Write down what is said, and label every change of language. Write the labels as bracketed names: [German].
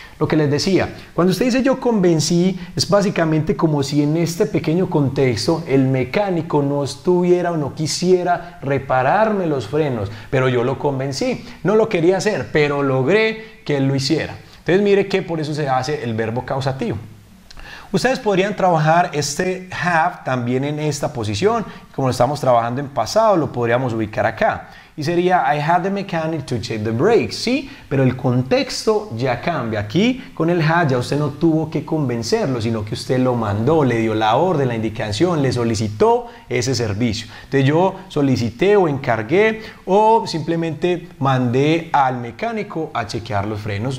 [Spanish] Lo que les decía, cuando usted dice yo convencí, es básicamente como si en este pequeño contexto el mecánico no estuviera o no quisiera repararme los frenos, pero yo lo convencí. No lo quería hacer, pero logré que él lo hiciera. Entonces mire que por eso se hace el verbo causativo. Ustedes podrían trabajar este have también en esta posición. Como lo estamos trabajando en pasado, lo podríamos ubicar acá. Y sería [English] I had the mechanic to check the brakes. [Spanish] Sí, pero el contexto ya cambia. Aquí con el had ya usted no tuvo que convencerlo, sino que usted lo mandó, le dio la orden, la indicación, le solicitó ese servicio. Entonces yo solicité o encargué o simplemente mandé al mecánico a chequear los frenos.